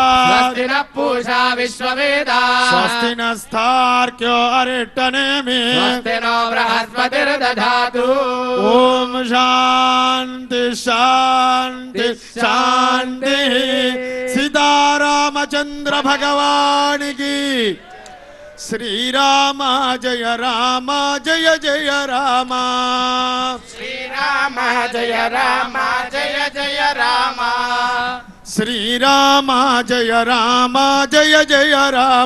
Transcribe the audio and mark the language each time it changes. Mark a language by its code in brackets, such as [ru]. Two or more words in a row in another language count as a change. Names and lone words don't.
[sa] स्वस्ति नः पूषा विश्ववेदाः स्वस्ति नस्तार्क्यो अरिष्टनेमि स्वस्ति नो बृहस्पतिर्दधातु ओम शांति शांति शांति. [hi] सीतारामचंद्र भगवान की [sa] శ్రీరామ జయ రామ జయ జయ రామ శ్రీరామ జయ రామ జయ జయ రామ శ్రీరామ జయ రామ జయ జయ రామ